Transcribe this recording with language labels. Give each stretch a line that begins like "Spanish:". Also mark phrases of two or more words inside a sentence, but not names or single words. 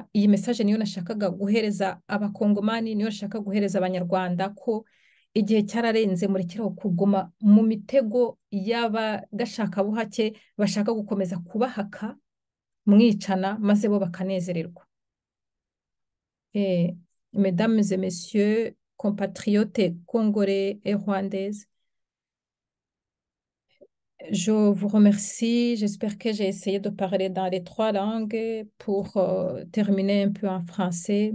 Kinyarwanda: Iyi message niyo nashakaga guhereza abakongomani, niyo nashaka guhereza abanyarwanda, ko igihe cyararenze, murekeraho kuguma mu mitego y'abagashaka buhake bashaka gukomeza kubahaka mwicana, maze bo bakanezererwa.
French: Mesdames et messieurs, compatriotes congolais et rwandaises, je vous remercie. J'espère que j'ai essayé de parler dans les 3 langues pour terminer un peu en français.